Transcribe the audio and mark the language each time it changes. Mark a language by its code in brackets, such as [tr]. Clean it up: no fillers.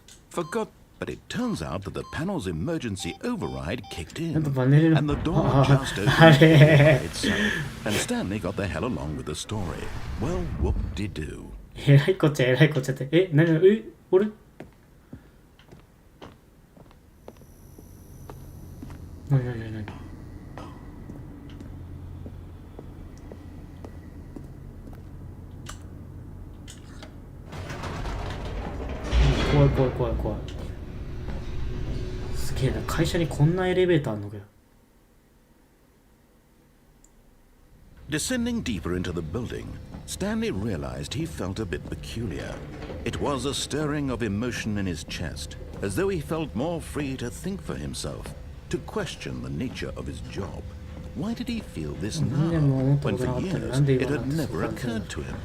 [en] Forgot, but it turns out that the panel's emergency override kicked in, [ja] なんとパネルの [en] and the door あ just あ opened れ by itself. And Stanley got the hell along with the story. Well, whoop-de-doo. [ja] えらいこっちゃえらいこっちゃって。え、なになに、え、俺なになになになに、怖い怖い怖い怖い。すげえな、会社にこんなエレベーターあんのかよ。 [en] Descending deeper into the building, Stanley realized he felt a bit peculiar. It was a stirring of emotion in his chest, as though he felt more free to think for himself, to question the nature of his job. Why did he feel this now, when for years it had never occurred to him?